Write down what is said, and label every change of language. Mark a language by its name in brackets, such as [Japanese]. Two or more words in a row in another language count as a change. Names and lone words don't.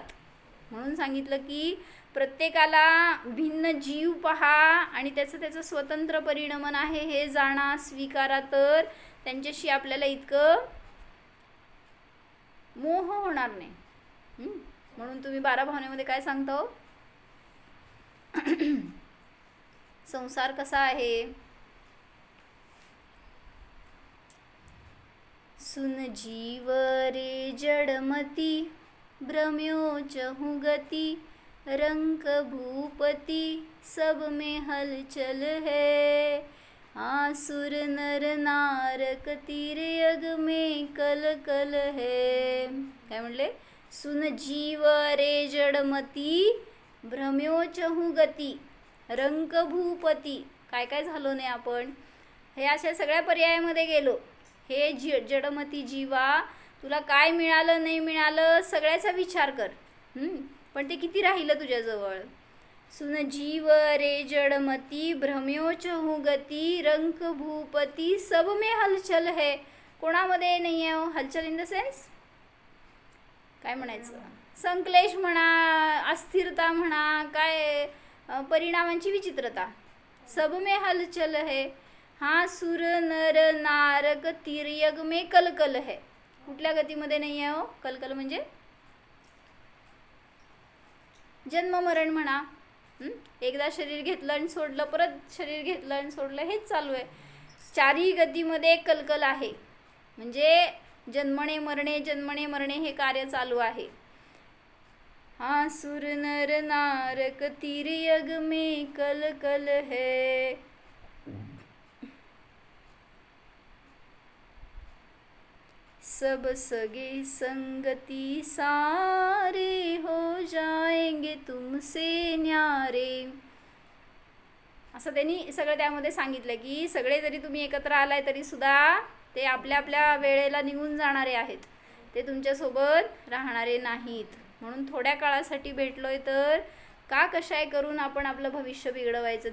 [Marathi] म्हणून सांगितलं की प्रत्येकाला भिन्न जीव पहा आणि त्याचं स्वतंत्र परिणमन आहे हे जाणा, स्वीकारा, तर त्यांच्याशी आपल्याला इतकं मोह होणार नाही. म्हणून तुम्ही 12 भावनेमध्ये काय सांगतो, संसार कसा आहे, [Hindi] सुन जीव रे जड़मती भ्रम्यो चहु गति रंक भूपति सब में हलचल है आसुर नर नारक तीर यग में कल कल है. [Marathi] काय म्हणले? [Hindi] सुन जीव रे जडमती भ्रम्यो चहु गती रंक भूपती. [Marathi] काय काय झालो नाही आपण? हे अशा सगळ्या पर्यायामध्ये गेलो. हे जडमती जीवा, तुला काय मिळालं नाही मिळालं सगळ्याचा विचार कर. पण ते किती राहिलं तुझ्याजवळ? [Hindi] सुन जीव रे जडमती भ्रम्यो चहु गती रंक भूपती सब में हलचल है. [Marathi] कोणामध्ये नाही आहे हलचल? [English] in the sense [Marathi] काय म्हणायचं? संक्लेश म्हणा, अस्थिरता म्हणा, काय परिणामांची विचित्रता. [Hindi] सब में हलचल है हा सुर नर नारक तिर्यग में कलकल है. [Marathi] कुठल्या गतीमध्ये नाही आहे हो? कलकल म्हणजे जन्म मरण म्हणा. एकदा शरीर घेतलं आणि सोडलं, परत शरीर घेतलं आणि सोडलं, हेच चालू आहे. चारही गतीमध्ये कलकल आहे. म्हणजे जन्मणे मरणे हे कार्य चालू आहे. [Hindi] हा सुर नर नारक तिर्यग में कल कल है. सब सगे संगति सारे हो जाएंगे तुमसे न्यारे. [Marathi] असं त्यांनी सगळं त्यामध्ये सांगितलं की सगळे जरी तुम्ही एकत्र आलाय तरी सुद्धा ते आपल्या आपल्या वेळेला निघून जाणारे आहेत. ते तुमच्यासोबत राहणारे नाहीत. म्हणून थोड्या काळासाठी भेटलोय तर का कशाय करून आपण आपलं भविष्य बिघडवायचं?